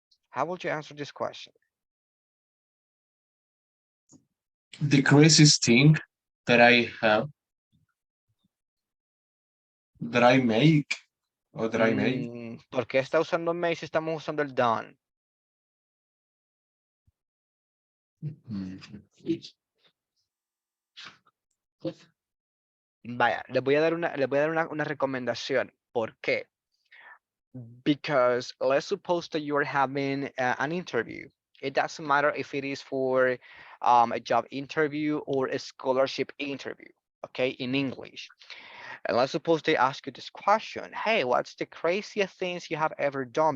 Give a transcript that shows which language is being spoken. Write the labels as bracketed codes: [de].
[en] How would you answer this question? The craziest thing that I have, that I make, or that I made. [es] ¿Por qué está usando may si estamos usando el done? Vaya, les voy a dar una recomendación. ¿Por qué? [en] Because let's suppose that you are having an interview. It doesn't matter if it is for a job interview or a scholarship interview, okay, in English. And let's suppose they ask you this question. Hey, what's the craziest things you have ever done?